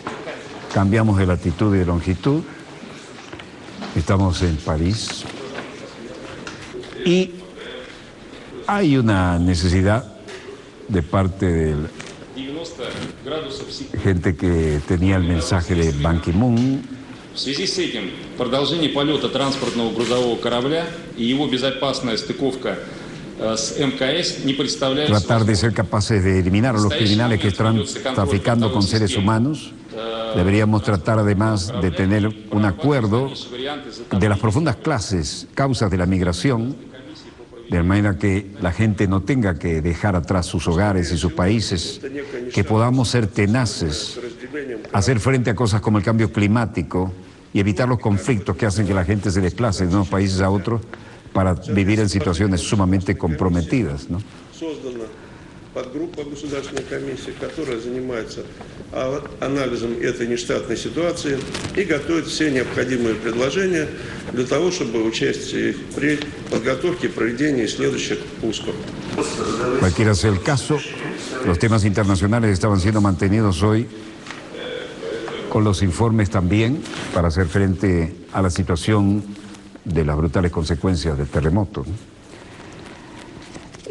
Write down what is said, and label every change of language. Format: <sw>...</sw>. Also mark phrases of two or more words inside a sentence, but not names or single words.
<es>Cambiamos de latitud y de longitud. Estamos en París. Y hay una necesidad de parte de gente que tenía el mensaje de Ban Ki-moon.</es> <ru>В связи с этим продолжение полета транспортного грузового корабля и его безопасная стыковка с МКС не представляет...</ru> <es>Tratar de ser capaces de eliminar a los criminales que están traficando con seres humanos. Deberíamos tratar además de tener un acuerdo de las profundas causas de la migración, de manera que la gente no tenga que dejar atrás sus hogares y sus países, que podamos ser tenaces, hacer frente a cosas como el cambio climático y evitar los conflictos que hacen que la gente se desplace de unos países a otros para vivir en situaciones sumamente comprometidas, ¿no?</es> <ru>Подгруппа Государственной комиссии, которая занимается анализом этой нештатной ситуации и готовит все необходимые предложения для того, чтобы участие при подготовке и проведении следующих пусков.</ru> <es>Cualquiera sea el caso, los temas internacionales estaban siendo mantenidos hoy con los informes también para hacer frente a la situación de las brutales consecuencias del terremoto, ¿no?</es>